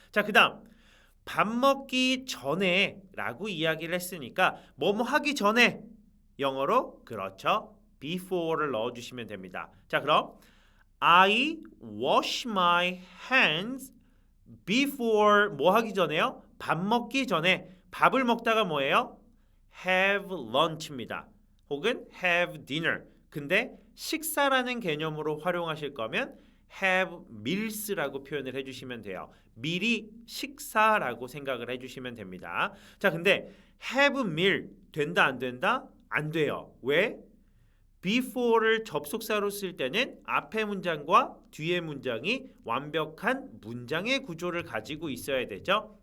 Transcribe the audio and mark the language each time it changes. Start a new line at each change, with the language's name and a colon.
Korean: 자, 그 다음 밥 먹기 전에 라고 이야기를 했으니까 뭐뭐 하기 전에 영어로 그렇죠. before를 넣어주시면 됩니다. 자, 그럼
English: I wash my hands before
Korean: 뭐 하기 전에요? 밥 먹기 전에. 밥을 먹다가 뭐예요?
English: have lunch입니다.
Korean: 혹은
English: have dinner.
Korean: 근데 식사라는 개념으로 활용하실 거면
English: have meals
Korean: 라고 표현을 해주시면 돼요. 미리 식사라고 생각을 해주시면 됩니다. 자, 근데
English: have meal
Korean: 된다 안 된다? 안 돼요. 왜? before를 접속사로 쓸 때는 앞의 문장과 뒤의 문장이 완벽한 문장의 구조를 가지고 있어야 되죠.